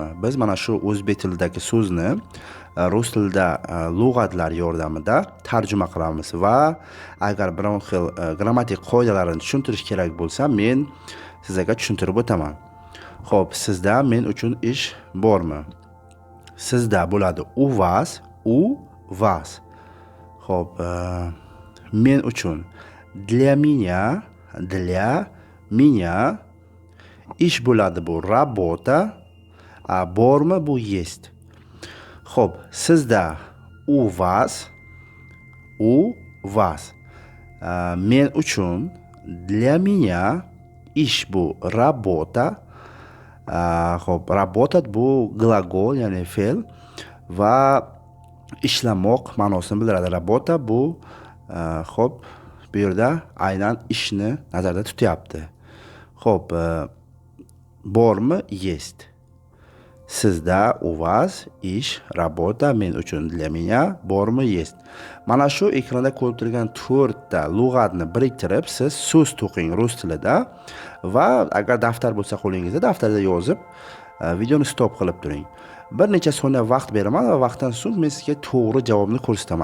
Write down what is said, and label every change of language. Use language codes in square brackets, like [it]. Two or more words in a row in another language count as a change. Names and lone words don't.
[uz] Biz mana shu o'zbek tilidagi so'zni rus tilida lug'atlar yordamida tarjima qilamiz va agar biron xil grammatik qoidalarini tushuntirish kerak bo'lsa, men sizlarga tushuntirib o'taman. Xo'p, sizda men uchun ish bormi? Sizda bo'ladi [ru] у вас. [uz] Xo'p, men uchun [ru] для меня [uz] ish bo'ladi bu работа, bormi bu есть. Xo'p, sizda [ru] у вас. [uz] Men uchun [ru] для меня [uz] ish bu работа. Xo'p, работать bu gлагол, ya'ni fe'l va ishlamoq ma'nosini bildiradi. Работа bu xo'p, bu yerda aynan ishni nazarda tutyapti. Xo'p, bormi есть. Sizda [ru] у вас [uz] ish, работа, men uchun [ru] для меня, [uz] bormi есть. Mana shu ekranda ko'rib turgan 4 ta lug'atni biriktirib siz so'z to'qing rus tilida va agar daftar bo'lsa qo'lingizda daftarda yozib videoni stop qilib turing. Bir necha soniya vaqt beraman va vaqtdan so'ng men sizga to'g'ri javobni ko'rsataman.